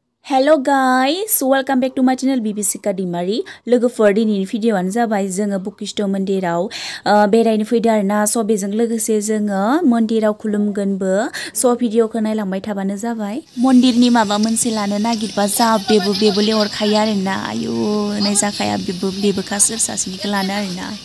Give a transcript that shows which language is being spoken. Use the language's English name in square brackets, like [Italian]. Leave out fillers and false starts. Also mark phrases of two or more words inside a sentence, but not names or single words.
[English] Hello guys, welcome back to my channel BBC Kadimari. [Bodo] लोगोफोर दिनैनि भिडिअ'आनो जाबाय जोङो बशिष्ठ मन्दिराव बेरायनो फैदों आरोना स' बेजों लोगोसे जोङो मन्दिराव खुलुमगोनबो स' भिडिअ'खौ नायलांबाय थाबानो जाबाय मन्दिरनि माबा मोनसे लानो नागिरबा जा बेबो लेहरखायो आरोना आयु नाय जाखाया बेबो सोर सासेनिखौ लानो आरोना